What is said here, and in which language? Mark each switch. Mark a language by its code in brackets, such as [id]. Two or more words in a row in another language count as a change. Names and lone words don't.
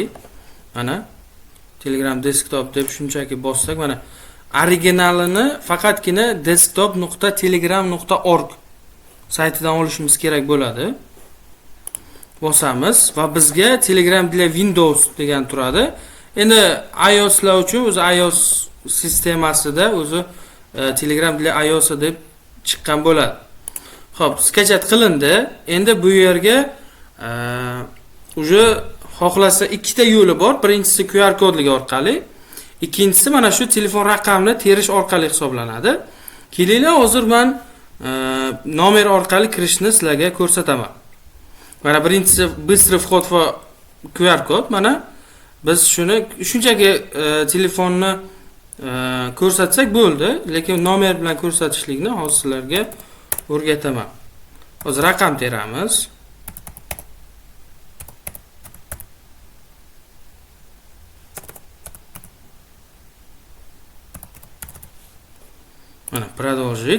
[uz] Mana Telegram desktop deb shunchaki bossak, mana originalini faqatgina desktop.telegram.org saytidan olishimiz kerak bo'ladi. Bosamiz va bizga Telegram для Windows degan turadi. Endi iOSlar uchun o'zi iOS sistemasida o'zi Telegram для iOS deb chiqqan bo'ladi. Xo'p, skачать qilindi. Endi bu yerga уже xohlasa ikkita yo'li bor. Birinchisi QR kodligi orqali, ikkinchisi mana shu telefon raqamini terish orqali hisoblanadi. Kelinglar, hozir men nomer orqali kirishni sizlarga ko'rsataman. Mana birinchisi [ru] быстрый вход [uz] va QR kod. Mana biz shuni shunchaki telefonni ko'rsatsak bo'ldi, lekin nomer bilan ko'rsatishlikni hozir sizlarga o'rgataman. Hozir raqam teramiz. Mana продолжить.